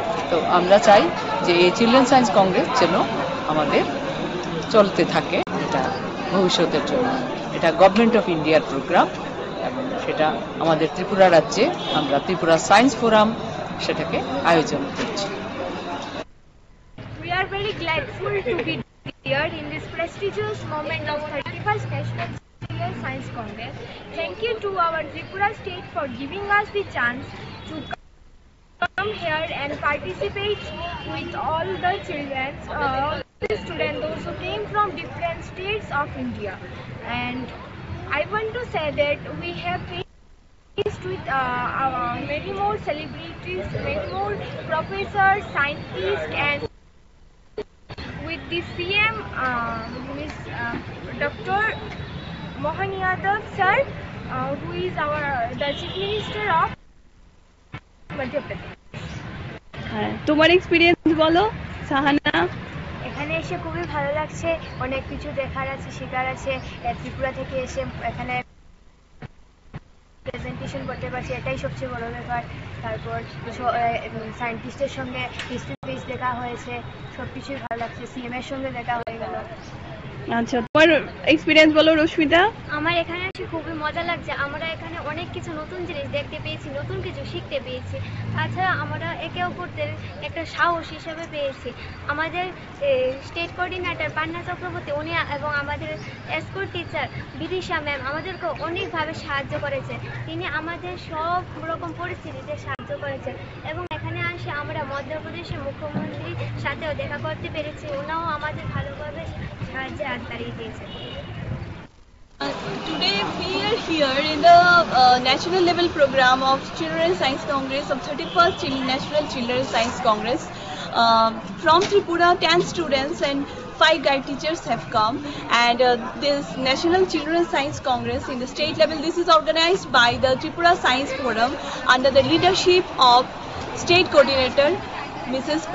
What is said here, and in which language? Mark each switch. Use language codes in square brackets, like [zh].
[bn] তো আমরা চাই যে এই চিলড্রেন সায়েন্স কংগ্রেস যেন আমাদের চলতে থাকে এটা ভবিষ্যতের জন্য। এটা গভর্নমেন্ট অফ ইন্ডিয়ার প্রোগ্রাম এবং সেটা আমাদের ত্রিপুরা রাজ্যে আমরা ত্রিপুরা সায়েন্স ফোরাম সেটাকে আয়োজন করছি। [en] We are very grateful to be here in this prestigious moment of 31st National Children's Science Congress. Thank you to our Tripura state for giving us the chance to come here and participate with all the children, the students, those who came from different states of India. And I want to say that we have faced with many more celebrities, many more professors, scientists, and with the CM, Ms. Dr. Mohan Yadav sir, who is the Chief Minister of Madhya Pradesh. [bn] তোমার experience বলো সাহানা। এখানে এসে খুবই ভালো লাগছে, অনেক কিছু দেখার আছে, শেখার আছে। ত্রিপুরা থেকে এসে এখানে প্রেজেন্টেশন করতে পারছি, এটাই সবচেয়ে বড় ব্যাপার। তারপর সায়েন্টিস্টের সঙ্গে ফেস টু ফেস দেখা হয়েছে, সবকিছুই ভালো লাগছে। সিএম এর সঙ্গে দেখা হয়ে গেল। আচ্ছা, তোমার এক্সপিরিয়েন্স বলো রশ্মিতা। আমার এখানে এসে খুবই মজা লাগছে। আমরা এখানে অনেক কিছু নতুন জিনিস দেখতে পেয়েছি, নতুন কিছু শিখতে পেয়েছি। তাছাড়া আমরা একে অপরদের একটা সাহস হিসেবে পেয়েছি। আমাদের স্টেট কোঅর্ডিনেটর পান্না চক্রবর্তী উনি এবং আমাদের স্কুল টিচার বিদিশা ম্যাম আমাদেরকে অনেকভাবে সাহায্য করেছে। তিনি আমাদের সব রকম পরিস্থিতিতে সাহায্য করেছেন এবং এখানে আসে আমরা মধ্যপ্রদেশের মুখ্যমন্ত্রীর সাথেও দেখা করতে পেরেছি। ওনাও আমাদের ভালোভাবে সাহায্যে হাত বাড়িয়ে দিয়েছেন। [en] Today we are here in the national level program of Children's Science Congress of 31st National Children's Science Congress. From Tripura, 10 students and 5 guide teachers have come, and this National Children's Science Congress in the state level, this is organized by the Tripura Science Forum under the leadership of State Coordinator Mrs.